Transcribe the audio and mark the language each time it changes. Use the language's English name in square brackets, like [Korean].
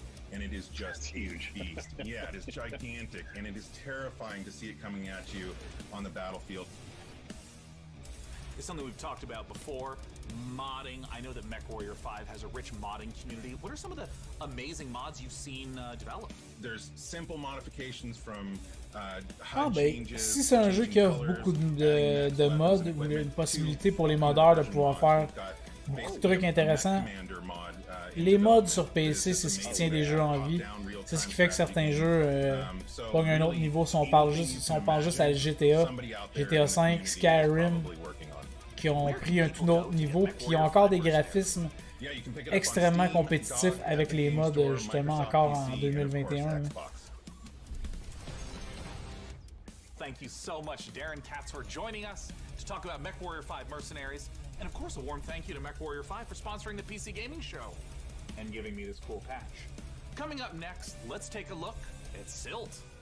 [English] And it is just huge beast. Yeah, it is gigantic, and it is terrifying to see it coming at you on the battlefield. It's something we've talked about before. Modding. I know that MechWarrior 5 has a rich modding community. What are some of the amazing mods you've seen develop? There's simple modifications from changes. [French] Si c'est un jeu qui offre beaucoup de mods, une possibilité pour les modeurs de pouvoir faire beaucoup de trucs intéressants. Les mods sur PC, c'est ce qui tient des jeux en vie. C'est ce qui fait que certains jeux pognent un autre niveau. Si on parle juste à GTA, GTA 5, Skyrim, qui ont pris un tout autre niveau, qui ont encore des graphismes extrêmement compétitifs avec les mods, justement, encore en 2021. [English] Thank you so much, Darren Katz, for joining us to talk about MechWarrior 5 Mercenaries. And of course, a warm thank you to MechWarrior 5 for sponsoring the PC Gaming Show and giving me this cool patch. Coming up next, let's take a look at Silt.